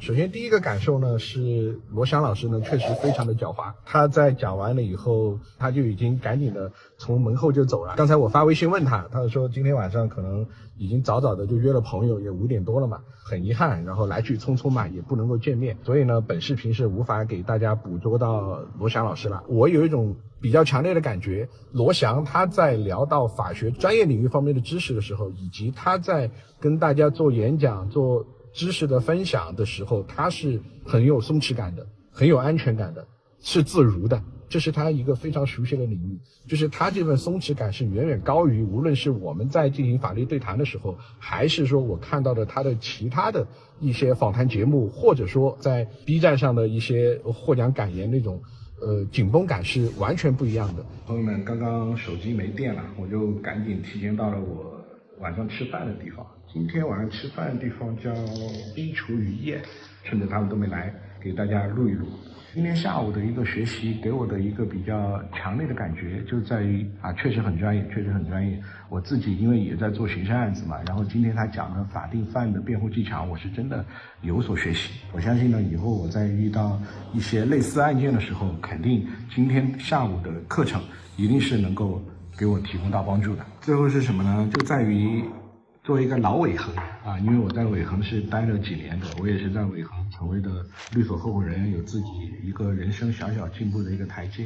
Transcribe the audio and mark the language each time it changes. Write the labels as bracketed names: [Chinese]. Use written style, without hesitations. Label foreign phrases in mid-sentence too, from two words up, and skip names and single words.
[Chinese] 首先第一個感受呢是羅翔老師呢確實非常的狡猾，他在講完了以後他就已經趕緊的從門後就走了。剛才我發微信問他，他說今天晚上可能已經早早的就約了朋友，也5點多了嘛，很遺憾，然後來去匆匆嘛，也不能夠見面，所以呢本視頻是無法給大家捕捉到羅翔老師了。我有一種比較強烈的感觉，羅翔他在聊到法學專業領域方面的知識的時候，以及他在跟大家做演講做知識的分享的時候，他是很有鬆弛感的，很有安全感的，是自如的，這是他一個非常熟悉的領域。就是他這份鬆弛感是遠遠高於無論是我們在進行法律對談的時候，還是說我看到的他的其他的一些訪談節目，或者說在 B 站上的一些獲獎感言那種緊繃感是完全不一樣的。朋友們，剛剛手機沒電了，我就趕緊提前到了我晚上吃飯的地方。今天晚上吃飯的地方叫冰廚魚宴，趁着他們都沒來，給大家錄一錄。今天下午的一個學習給我的一個比較強烈的感覺就在於確實很專業，確實很專業。我自己因為也在做刑事案子嘛，然後今天他講的法定犯的辯護技巧，我是真的有所學習。我相信呢，以後我在遇到一些類似案件的時候，肯定今天下午的課程一定是能夠給我提供到幫助的。最後是什麼呢？就在於作為一個老尾行因為我在尾行是待了幾年的，我也是在尾行成為的律所合夥人，有自己一個人生小小進步的一個台階。